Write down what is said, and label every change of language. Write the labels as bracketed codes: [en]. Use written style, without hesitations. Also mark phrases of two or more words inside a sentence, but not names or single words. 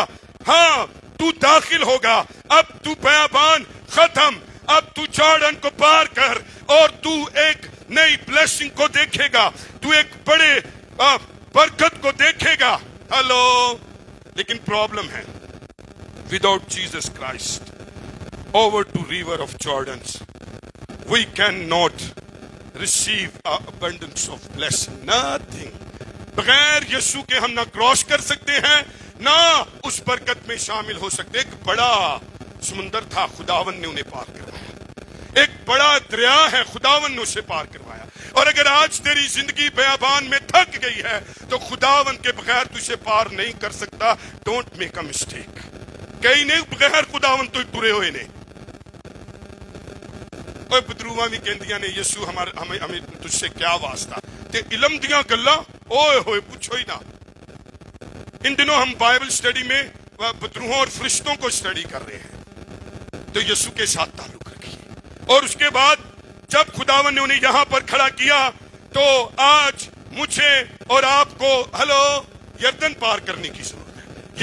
[ur] ہاں تو داخل ہوگا، اب تو بیابان ختم، اب تو جارڈن کو پار کر اور تو ایک نئی بلیسنگ کو دیکھے گا، تو ایک بڑے برکت کو دیکھے گا. ہلو. لیکن پرابلم ہے، [en] without Jesus Christ over to river of Jordans we cannot receive abundance of blessing. Nothing. [ur] بغیر یسوع کے ہم نہ کراس کر سکتے ہیں، نہ اس برکت میں شامل ہو سکتے. ایک بڑا سمندر تھا، خداون نے انہیں پار کروایا. ایک بڑا دریا ہے، خداون نے اسے پار کروایا. اور اگر آج تیری زندگی بیابان میں تھک گئی ہے تو خداون کے بغیر تجھے پار نہیں کر سکتا. [en] Don't make a mistake. [pa] کئی نے بغیر خداون تو ٹرے ہوئے نے. اور بدروواں بھی کہندیاں نے یسوع ہمیں تجھ سے کیا واسطہ تے علم دیاں گلاں اوئے ہوئے پوچھو ہی نہ. [ur] ان دنوں ہم [en] Bible study [ur] میں بدروہوں اور فرشتوں کو سٹڈی کر رہے ہیں، تو یسوع کے ساتھ تعلق رکھیے. اور اس کے بعد جب خداون نے انہیں یہاں پر کھڑا کیا تو آج مجھے اور آپ کو یردن پار کرنے کی ضرورت ہے.